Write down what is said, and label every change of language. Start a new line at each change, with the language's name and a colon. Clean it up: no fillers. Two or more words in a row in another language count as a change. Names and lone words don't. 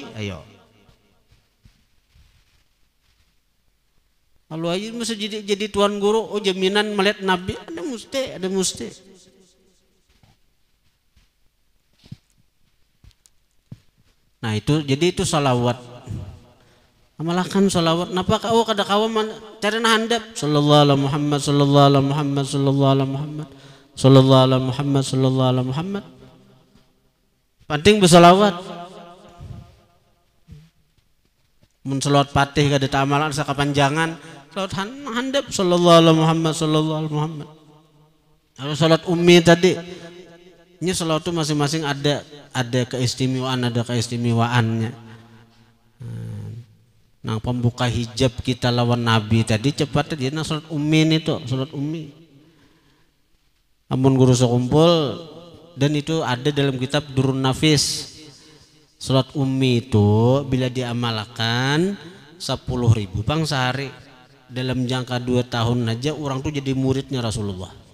Banjar: Ayo, kalau aja mesti jadi tuan guru, jaminan melihat Nabi, ada mesti. Nah itu, jadi itu salawat. Amalkan salawat. Napa kau kada kawan cari handap
Arabic: صلى الله على محمد صلى الله على محمد صلى الله على محمد صلى الله على محمد صلى الله على محمد.
Banjar: Penting bersalawat. Mun salawat Fatih kada amalan sakapanjangan, salawat handap
Arabic: صلى الله على محمد صلى الله على محمد.
Banjar: Kalau salat ummi tadi, ini salawat itu masing-masing ada keistimewaannya. Nah, pembuka hijab kita lawan Nabi tadi cepat dia salat ummi itu, salat ummi. Amun guru sekumpul dan itu ada dalam kitab Durrun Nafis. Salat ummi itu bila diamalkan 10.000 pang sehari, dalam jangka 2 tahun aja orang tuh jadi muridnya Rasulullah.